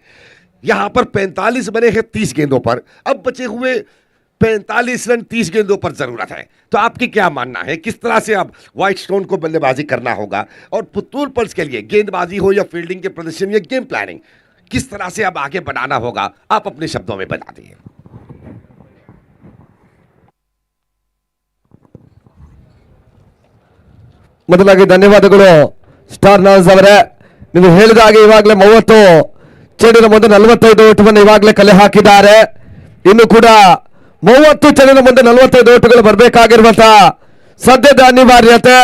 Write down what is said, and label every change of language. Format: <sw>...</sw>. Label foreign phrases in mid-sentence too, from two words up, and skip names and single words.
<hi>यहां पर 45 बने हैं 30 गेंदों पर, अब बचे हुए 45 रन 30 गेंदों पर जरूरत है। तो आपकी क्या मानना है, किस तरह से अब व्हाइट स्टोन को बल्लेबाजी करना होगा और पुत्तूर पल्स के लिए गेंदबाजी हो या फील्डिंग के प्रदर्शन या गेम प्लानिंग, किस तरह से अब आगे बढ़ाना होगा, आप अपने शब्दों में बता दीजिए।</hi> <kn>ಮೊದಲಾಗಿ ಧನ್ಯವಾದಗಳು ಸ್ಟಾರ್ ನಾಸ್ ಅವರೇ. ನೀವು ಹೇಳಿದ ಹಾಗೆ ಇವಾಗಲೇ 30 ಚೆಂಡಿನ ಮುಂದೆ 45 ಓಟವನ್ನು ಇವಾಗಲೇ ಕಲೆ ಹಾಕಿದ್ದಾರೆ. ಇನ್ನು ಕೂಡ 30 ಚೆಂಡಿನ ಮುಂದೆ 45 ಓಟಗಳು ಬರಬೇಕಾಗಿರುವಂತಹ ಸದ್ಯದ ಅನಿವಾರ್ಯತೆ.</kn>